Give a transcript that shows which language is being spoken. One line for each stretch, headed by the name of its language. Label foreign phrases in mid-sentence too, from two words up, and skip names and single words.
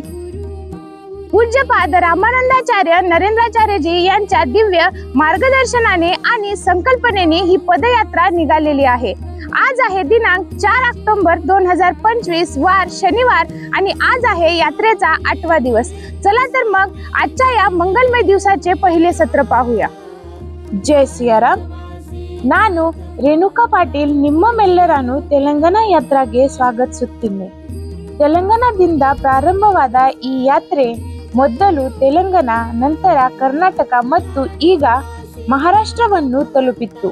Marathi: पूज्यपाद रामानंदाचार्य नरेंद्राचार्यजी यांच्या दिव्य मार्गदर्शनाने आणि संकल्पनेने ही पदयात्रा निघालेली आहे। आज आहे दिनांक 4 ऑक्टोबर 2025 वार शनिवार आणि आज आहे यात्रेचा 8वा दिवस। चला तर मग आजच्या या मंगलमय दिवसाचे पहिले सत्र पाहूया। जय सियाराम।
Kannada: ನಾನು ರೇಣುಕಾ ಪಾಟೀಲ್ ನಿಮ್ಮೆಲ್ಲರನ್ನು ತೆಲಂಗಾಣ ಯಾತ್ರೆಗೆ ಸ್ವಾಗತಿಸುತ್ತೇನೆ। ತೆಲಂಗಾಣದಿಂದ ಪ್ರಾರಂಭವಾದ ಈ ಯಾತ್ರೆ ಮೊದಲು ತೆಲಂಗಾಣ, ನಂತರ ಕರ್ನಾಟಕ ಮತ್ತು ಈಗ ಮಹಾರಾಷ್ಟ್ರವನ್ನು ತಲುಪಿತ್ತು।